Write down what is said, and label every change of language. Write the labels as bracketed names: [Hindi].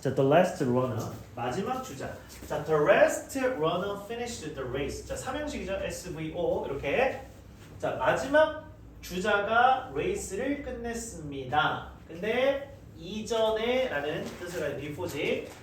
[English] 자, the last runner [Korean] 마지막 주자. [English] 자, the last runner finished the race. [Korean] 자, 삼형식이죠. SVO 이렇게. 자, 마지막 주자가 레이스를 끝냈습니다. 근데 이전에라는 뜻을 가진 before지.